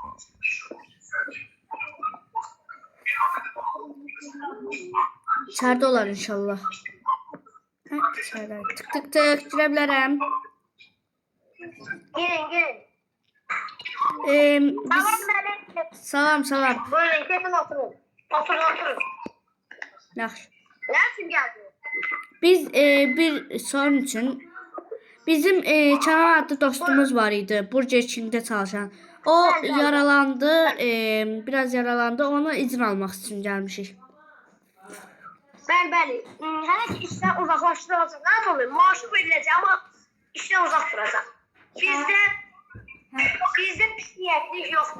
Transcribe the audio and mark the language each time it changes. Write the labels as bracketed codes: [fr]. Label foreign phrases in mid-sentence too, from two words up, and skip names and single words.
[az] İçərdə olar inşallah. Hə, içərdə. Tık, girə bilərəm. Girin. Salam. Buyurun kesin oturun. Oturun. Yaxşı. [tr] Ne için geldiniz? [az] Biz bir sorun üçün Bizim Kənan adlı dostumuz var idi. Burger King'də çalışan. O yaralandı, biraz yaralandı. Ona izin almaq üçün gəlmişik. Bəli. Hələ ki işdən uzaqlaşdırılacaq. Nə olur? Maaşı veriləcək, amma işdən uzaq duracaq. Bizdə pis niyyətlik yoxdur.